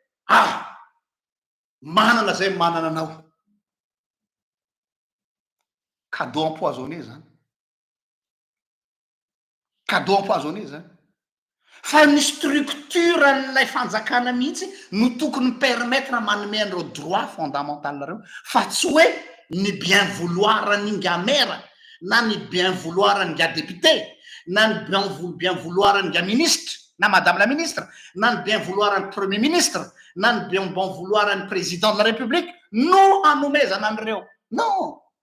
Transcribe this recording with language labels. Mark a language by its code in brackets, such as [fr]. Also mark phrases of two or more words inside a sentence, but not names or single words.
[mg] manana zay manana anao [fr] cadeau empoisonné [mg] zany [fr] cadeau empoisonné [mg] zany fa ny structure n'lay fanjakana mihitsy no tokony permettre manome an'ireo [fr] droit fondamental [mg] nareo fa tsy hoe ny [fr] bien vouloir [mg] ninga mera na ny [fr] bien vouloir [mg] ninga député na ny [fr] bien vouloir [mg] ninga ministre na [fr] madame la ministre [mg] na ny [fr] bien vouloir [mg] ny [fr] premier ministre [mg] na ny [fr] bien vouloir [mg] ny [fr] président de la république [mg] no hanomezana an'ireo non